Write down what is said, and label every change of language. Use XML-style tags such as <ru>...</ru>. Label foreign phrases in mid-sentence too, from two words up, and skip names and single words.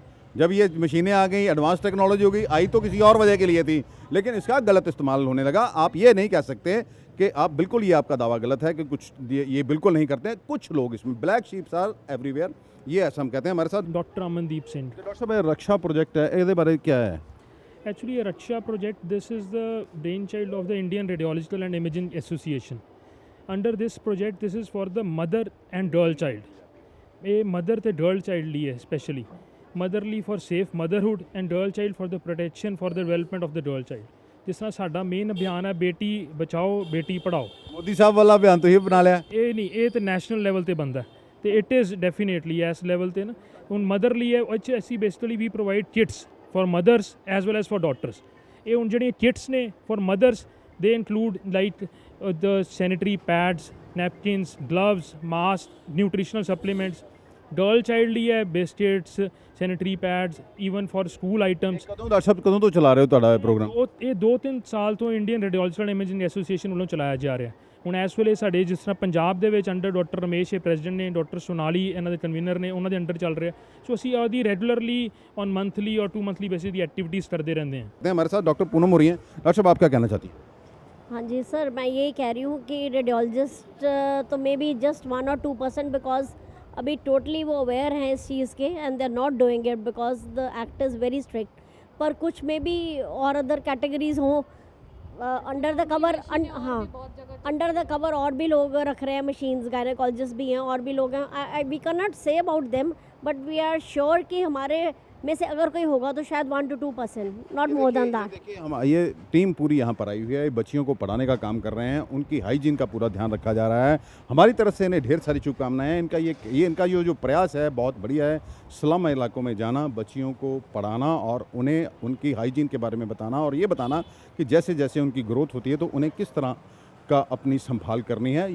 <hi>जब ये मशीनें आ गई,</hi> <en>advance technology</en> <hi>हो गई, आई तो किसी और वजह के लिए थी, लेकिन इसका गलत इस्तेमाल होने लगा। आप ये नहीं कह सकते कि आप बिल्कुल, ये आपका दावा गलत है कि कुछ ये बिल्कुल नहीं करते हैं। कुछ लोग इसमें</hi> <en>black sheeps are everywhere,</en> <hi>ये ऐसा हम कहते हैं। हमारे साथ डॉक्टर अमनदीप सिंह। डॉक्टर साहब ये रक्षा प्रोजेक्ट है,</hi> <pa>ਇਹਦੇ ਬਾਰੇ</pa> <hi>क्या है?</hi> <en>Actually, a Raksha project, this is the brainchild of the Indian Radiological and Imaging Association. Under this project, this is for the mother and girl child. A mother ਤੇ girl child</en> <pa>ਲਈ ਹੈ</pa> <en>specially. Motherly for safe motherhood and girl child for the protection for the development of the girl child.</en> <pa>ਜਿਸ ਤਰ੍ਹਾਂ ਸਾਡਾ ਮੇਨ ਅਭਿਆਨ ਹੈ ਬੇਟੀ ਬਚਾਓ ਬੇਟੀ ਪੜਾਓ। ਮੋਦੀ ਸਾਹਿਬ ਵਾਲਾ ਬਿਆਨ ਤੁਸੀਂ ਬਣਾ ਲਿਆ। ਇਹ ਨਹੀਂ, ਇਹ ਤਾਂ</pa> <en>national level</en> <pa>ਤੇ ਬੰਦਾ ਤੇ</pa> <en>it is definitely</en> <pa>ਇਸ ਲੈਵਲ ਤੇ ਨਾ ਹੁਣ ਮਦਰਲੀ ਹੈ, ਉਹ 'ਚ ਅਸੀਂ ਬੇਸਿਕਲੀ ਵੀ</pa> <en>provide kits for mothers as well as for daughters.</en> <pa>ਇਹ ਹੁਣ ਜਿਹੜੀਆਂ ਕਿਟਸ ਨੇ for mothers, they include like the sanitary pads, napkins, gloves, masks, nutritional supplements. girl child ਲਈ ਹੈ biscuits, sanitary pads, even for school items. ਕਦੋਂ ਡਾਕਟਰ ਸਾਹਿਬ ਕਦੋਂ ਤੋਂ ਚਲਾ ਰਹੇ ਹੋ ਤੁਹਾਡਾ ਇਹ ਪ੍ਰੋਗਰਾਮ? ਇਹ 2-3 ਸਾਲ ਤੋਂ ਇੰਡੀਅਨ ਰੇਡੀਓਲੋਜੀਕਲ ਇਮੇਜਿੰਗ ਐਸੋਸੀਏਸ਼ਨ ਵੱਲੋਂ ਚਲਾਇਆ ਜਾ ਰਿਹਾ। ਹੁਣ ਇਸ ਵੇਲੇ ਸਾਡੇ ਜਿਸ ਤਰ੍ਹਾਂ ਪੰਜਾਬ ਦੇ ਵਿੱਚ ਅੰਡਰ ਡਾਕਟਰ ਰਮੇਸ਼ ਇਹ ਪ੍ਰੈਜ਼ੀਡੈਂਟ ਨੇ, ਡਾਕਟਰ ਸੋਨਾਲੀ ਇਹਨਾਂ ਦੇ ਕਨਵੀਨਰ ਨੇ, ਉਹਨਾਂ ਦੇ ਅੰਡਰ ਚੱਲ ਰਿਹਾ। ਸੋ ਅਸੀਂ ਉਹਦੀ</pa> <en>regularly on monthly</en> <pa>ਔਰ 2</pa> <en>monthly basis</en> <pa>ਦੀ</pa> <hi>एक्टिविटीज़ करते रहते हैं। हमारे साथ डॉक्टर पूनम हो रही हैं। डॉक्टर साहब आप क्या कहना चाहती हैं? हाँ जी सर, मैं यही कह रही हूँ कि रेडियोलॉजिस्ट तो</hi> <en>may be just 1 or 2%, because</en> <hi>अभी टोटली वो अवेयर हैं इस चीज़ के</hi> <en>and they are not doing it because the act is very strict.</en> <hi>पर कुछ में भी और</hi> <en>other categories</en> <hi>हों</hi> <en>under the cover,</en> <hi>हाँ</hi> <en>under the cover</en> <hi>और भी लोग रख रहे हैं मशीन्स, गायनेकोलॉजिस्ट भी हैं और भी लोग हैं।</hi> <en>we can not say about them, but we are sure</en> <hi>कि हमारे में से अगर कोई होगा तो शायद 1 to 2%,</hi> <en>not more than that.</en> <hi>देखिए हम ये टीम पूरी यहाँ पर आई हुई है, बच्चियों को पढ़ाने का काम कर रहे हैं, उनकी हाइजीन का पूरा ध्यान रखा जा रहा है। हमारी तरफ से इन्हें ढेर सारी शुभकामनाएं हैं। इनका ये जो प्रयास है बहुत बढ़िया है। स्लम इलाकों में जाना, बच्चियों को पढ़ाना और उन्हें उनकी हाइजीन के बारे में बताना, और ये बताना कि जैसे जैसे उनकी ग्रोथ होती है तो उन्हें किस तरह का अपनी संभाल करनी है।</hi>